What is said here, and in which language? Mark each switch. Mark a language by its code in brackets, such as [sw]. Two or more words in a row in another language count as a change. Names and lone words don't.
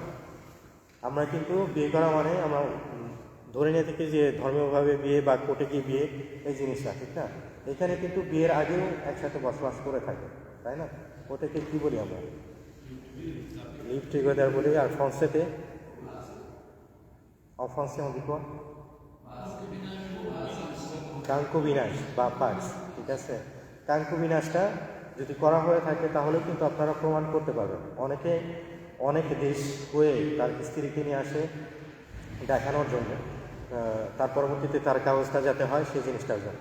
[bn] আমরা কিন্তু বিয়ে করা মানে আমরা ধরে নিয়ে থাকি যে ধর্মীয়ভাবে বিয়ে বা কোর্টে গিয়ে বিয়ে, এই জিনিসটা ঠিক না। এখানে কিন্তু বিয়ের আগেও একসাথে বসবাস করে থাকে, তাই না? ওটাকে কী বলি আমরা? [en] live together [bn] বলি। আর ফ্রান্সেতে [fr] en français on dit quoi? [bn] কাঙ্কুবিনাশ বা পাক্স, ঠিক আছে। কাঙ্কুবিনাশটা যদি করা হয়ে থাকে তাহলে কিন্তু আপনারা প্রমাণ করতে পারবেন। অনেক দেশ হয়ে তার স্ত্রীকে নিয়ে আসে দেখানোর জন্য, তার পরবর্তীতে তার কাগজটা যাতে হয় সেই জিনিসটার জন্য।